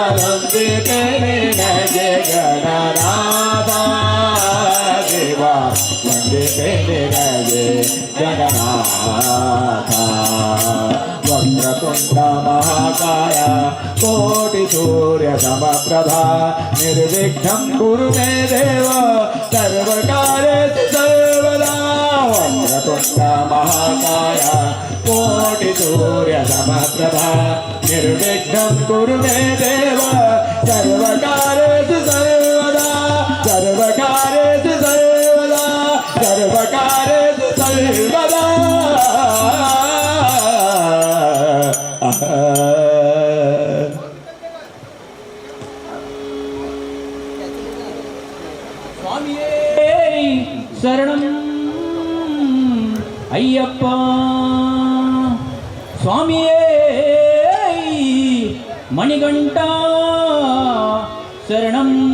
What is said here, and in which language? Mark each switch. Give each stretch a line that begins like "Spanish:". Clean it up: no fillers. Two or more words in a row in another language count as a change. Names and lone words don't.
Kannada: ಮೊದಲೊಂದಿಪೆ ನಿನಗೆ ಗಣನಾಥ ದೇವ ವಂದಿಪೆ ನಿನಗೆ ಜಗನ್ನಾಥ ವಕ್ರತುಂಡ
Sanskrit: ಮಹಾಕಾಯ ಕೋಟಿ ಸೂರ್ಯ ಸಮಪ್ರಭಾ ನಿರ್ವಿಘ್ನಂ ಕುರು ಮೇ ದೇವ ಸರ್ವಕಾರ್ಯೇಷು ಸರ್ವದಾ ವಕ್ರತುಂಡ ಮಹಾಕಾಯ ಕೋಟಿ ಸೂರ್ಯ ಸಮಪ್ರಭಾ ನಿರ್ವಿಘ್ನಂ ಕುರು ಮೇ ದೇವ ಸರ್ವಕಾರ್ಯೇಷು ಸರ್ವದಾ ಸರ್ವಕಾರ್ಯೇಷು ಸರ್ವದಾ ಸರ್ವಕಾರ್ಯೇಷು ಸರ್ವದಾ
Malayalam: ಸ್ವಾಮಿಯೇ ಶರಣಂ ಅಯ್ಯಪ್ಪ ಸ್ವಾಮಿಯೇ ಮಣಿಗಂಟ ಶರಣಂ